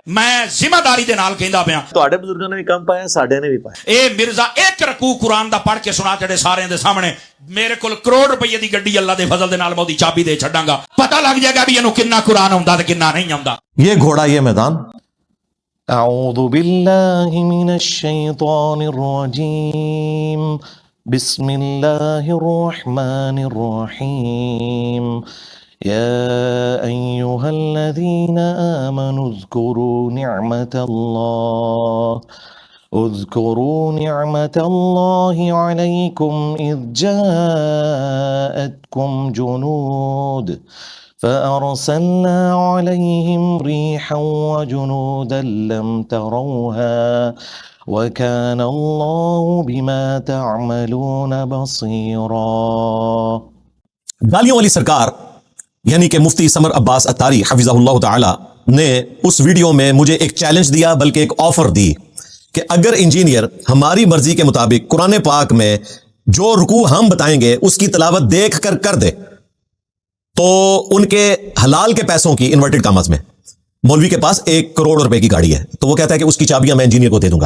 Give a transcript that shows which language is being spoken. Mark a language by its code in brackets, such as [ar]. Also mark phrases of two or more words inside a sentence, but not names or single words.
[pa] میں ذمہ داری دے نال کہندا پیاں ਤੁਹਾਡੇ ਬਜ਼ੁਰਗਾਂ ਨੇ ਵੀ ਕੰਮ ਪਾਇਆ, ਸਾਡੇ ਨੇ ਵੀ ਪਾਇਆ। اے مرزا ایک رکوع قرآن دا پڑھ کے سنا چڑے سارے دے سامنے میرے کول کروڑ روپے دی گڈی اللہ دے فضل دے نال میں دی چابی دے چھڈاں گا، پتہ لگ جائے گا بھی اینو کنا قرآن آوندا تے کنا نہیں آوندا۔ [ur] یہ گھوڑا یہ میدان۔ [ar] اعوذ باللہ من الشیطان الرجیم، بسم اللہ الرحمن الرحیم، یا ایہا الذین آمنوا اذکروا نعمت اللہ علیکم اذ جاءتکم جنود فأرسلنا عليهم ريحا وجنودا لم تروها وكان الله بما تعملون بصيرا۔ [ur] گالیوں والی سرکار یعنی کہ مفتی سمر عباس اتاری [ar] حفظہ اللہ تعالی [ur] نے اس ویڈیو میں مجھے ایک چیلنج دیا، بلکہ ایک آفر دی کہ اگر انجینئر ہماری مرضی کے مطابق قرآن پاک میں جو رکوع ہم بتائیں گے اس کی تلاوت دیکھ کر دے تو ان کے حلال کے پیسوں کی [en] inverted commas [ur] میں مولوی کے پاس 1 کروڑ روپے کی گاڑی ہے، تو وہ کہتا ہے کہ اس کی چابیاں میں انجینئر کو دے دوں گا۔